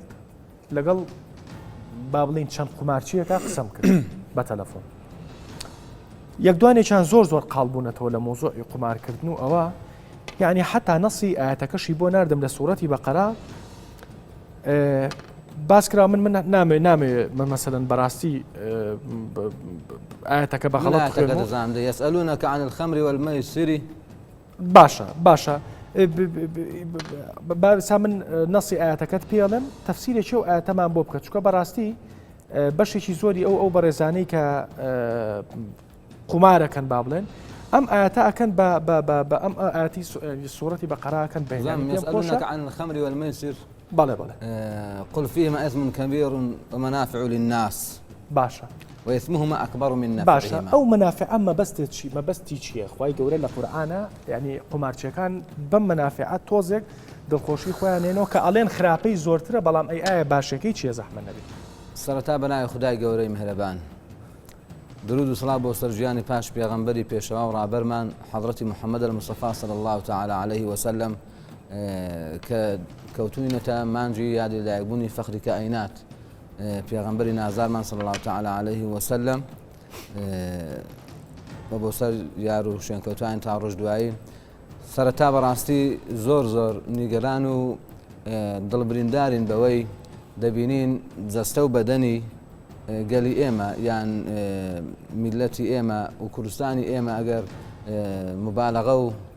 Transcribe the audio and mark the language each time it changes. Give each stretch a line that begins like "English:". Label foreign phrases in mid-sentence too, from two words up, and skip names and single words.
Central Kurdish: لەگەڵ با بڵین چەند قمارچیەکە قسەم کرد بە تەلەفۆن یەکدوانێکیان زۆر قاڵبوونەتەوە لە مۆزۆی قمارکردن و ئەوە یعنی حتا نەسی ئاەتەکەشی بۆ ناردم لە سوورەتی بەقەرا باسکرا من نامێ من مثلا بەڕاستی ئاەتەکە بە غەڵەت
Arabic: يسألونك عن الخمر والميسر
Central Kurdish: باشە سا من نەسی ئاەتەکەت پێڵم تەفسیرێکی و ئاەتەمان بۆ بکە چکە بەڕاستی بەشێکی زۆری ئەو بەڕێزانەی کە قمارەکەن با بڵێن ئەم ئاەتە ئەکەن بە ئەم ئاەتی سوورەتی بەقەراکەن بێن
Arabic: يسألونك عن الخمر والميسر
Central Kurdish: بله
Arabic: قل فيهما إثم كبير ومنافع للناس
Central Kurdish: باشا
Arabic: وإثمهما أكبر من نفعهما
Central Kurdish: باشا أو منافع أما بەستی چییە خی گەورە لە قورآانە یعنی قمارچەکان بەم منافعات تۆزێک دڵخۆشی خۆیانێنەوە کە ئەڵێن خراپەی زۆرترە بەڵام ئایا باشەکەی چیە زەحمە نەبێت سەرەتا بەناوی خدای گەورەی میهرەبان درود و سڵاو بۆ سەرژیانی پاش پێغەمبەری پێشەوا و ڕابەرمان حەضرەتی محەممەد
Arabic: المصطفى صلى الله تعالى عليه وسلم
Central Kurdish: کە کەوتوینەتە مانجی یادی لایەکبوونی فەخری کائینات پێغەمبەری نازارمان
Arabic: صلى الله تعالى عليه وسلم
Central Kurdish: بە بۆ سەر یار و شوێنکەوتوان تا ڕۆژ دوایی سەرەتا بەڕاستی زۆر نیگەران و دڵبریندارین بەوەی دەبینین جەستە و بەدەنی گەلی ئێمە یان میلەتی ئێمە و کوردستانی ئێمە ئەگەر مبالەغە و